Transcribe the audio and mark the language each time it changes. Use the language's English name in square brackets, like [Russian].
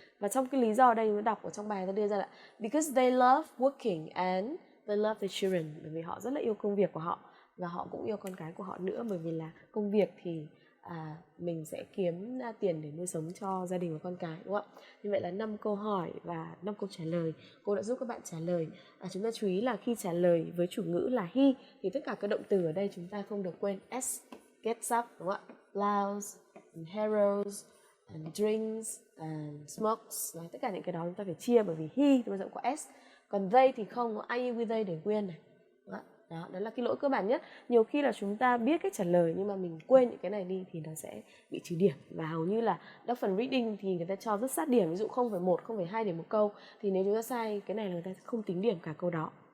[Vietnamese] Và trong cái lý do ở đây nó đọc ở trong bài ta đưa ra là [English] because they love working and they love their children, [Vietnamese] bởi vì họ rất là yêu công việc của họ và họ cũng yêu con cái của họ nữa, bởi vì là công việc thì mình sẽ kiếm ra tiền để nuôi sống cho gia đình và con cái, đúng không ạ? Như vậy là 5 câu hỏi và 5 câu trả lời cô đã giúp các bạn trả lời. Chúng ta chú ý là khi trả lời với chủ ngữ là he thì tất cả các động từ ở đây chúng ta không được quên s, [English] gets up, [Vietnamese] đúng không ạ? [English] Plows, and harrows, and drinks, and smokes. [Vietnamese] Đấy, tất cả những cái đó chúng ta phải chia, bởi vì he thì bao giờ cũng có s, còn they thì không có I with they để quên này. Đó là cái lỗi cơ bản nhất. Nhiều khi là chúng ta biết cách trả lời nhưng mà mình quên những cái này đi thì nó sẽ bị trừ điểm. Và hầu như là các phần reading thì người ta cho rất sát điểm, ví dụ 0,1, 0,2 điểm một câu, thì nếu chúng ta sai cái này là người ta không tính điểm cả câu đó.